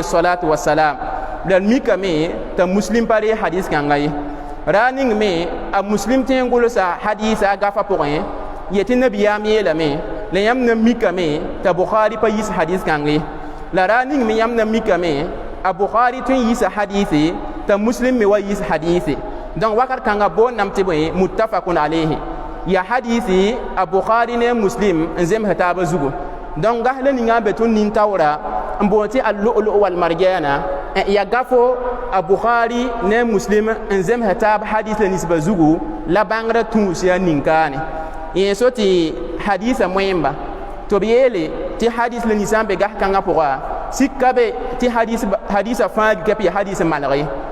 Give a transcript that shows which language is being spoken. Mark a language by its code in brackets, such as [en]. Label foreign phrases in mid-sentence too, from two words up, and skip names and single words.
[ar] الصلاة والسلام [mos] la mikame t'a muslim pare hadis kãnga ye ra ning me a muslim tẽ n gʋlsa hadisa gafa pʋgẽ yetɩ nabiyaam yeelame la yãmb na mikame t'a bukhari pa yis hadis kãnga ye la ra ning me yãmb na mikame a bukhari tõe n yisa hadise t'a muslim me wa yis hadise donc wakat kãnga boonnam tɩ bõe [ar] متفق عليه [mos] ya hadisi a bukhari ne muslim n zems taaba zugu donc gas la ninga n be tõnd nin-taoora n boon tɩ al-lu'lu' wal-marjana ya gafo a bukhari ne muslim n zems taab hadis la ninsba zugu la bãngrã tũus yaa nin-kaane yẽ so tɩ hadisa moẽmba tɩ b yeele tɩ hadis la ninsã n be gas-kãngã pʋga sika be tɩ hadisa fãa kɛp ya hadis n malg ye